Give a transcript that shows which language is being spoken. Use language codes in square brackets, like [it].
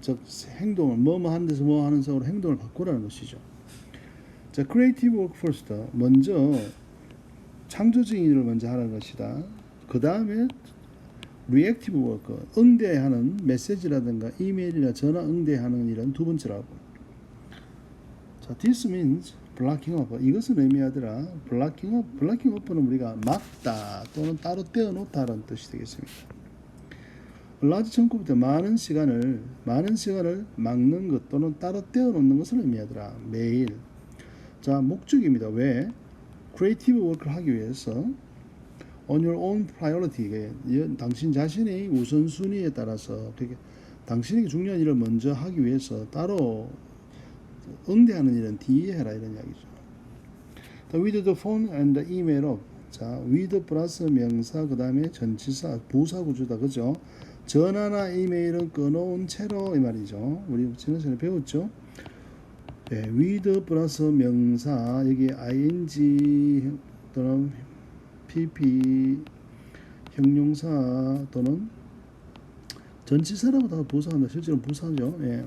[ko] 즉 행동을 뭐뭐 하는 데서 뭐 하는 쪽으로 행동을 바꾸라는 것이죠. 자, [en] creative work first, [ko] 먼저 창조적인 일을 먼저 하는 것이다. 그 다음에 [en] reactive work, [ko] 응대하는 메시지라든가 이메일이나 전화 응대하는 일은 두 번째라고. [en] 자, this means blocking up. [ko] 이것은 의미하더라. [en] blocking up [ko] 는 우리가 막다 또는 따로 떼어놓다라는 뜻이 되겠습니다. [en] large chunk [ko] 많은 시간을 막는 것 또는 따로 떼어놓는 것을 의미하더라. 매일. 자, 목적입니다. 왜? [en] creative work [ko] 를 하기 위해서 [en] on your own priority, [ko] 당신 자신의 우선순위에 따라서 당신에게 중요한 일을 먼저 하기 위해서 따로 응대하는 일은 뒤에 해라 이런 이야기죠. [en] With the phone and the email up. [ko] 자, with 플러스 명사 그 다음에 전치사 부사 구조다, 그죠? 전화나 이메일은 끊어온 채로 이 말이죠. 우리 지난 시간에 배웠죠. with 플러스 명사 여기 ing 또는 pp 형용사 또는 전치사라고 다 부사한다. 실제로 부사죠.